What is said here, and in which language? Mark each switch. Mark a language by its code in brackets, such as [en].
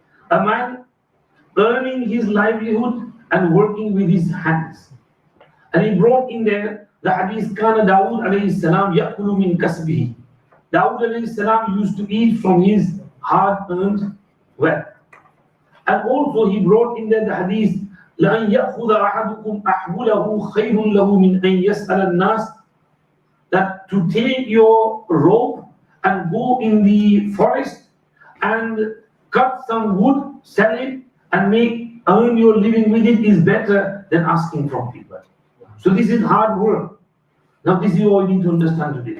[en] A man earning his livelihood and working with his hands. And he brought in there the hadith, [ar] Kana Dawood alayhi salam ya'kulu min kasbihi. [en] Dawood alayhi salam used to eat from his hard-earned wealth. And also he brought in there the hadith, [ar] لأن يأخذ أحدكم أحبله خير له من أن يسأل الناس. [en] That to take your rope and go in the forest and cut some wood, sell it, and earn your living with it is better than asking from people. So this is hard work. Now this is what you need to understand today.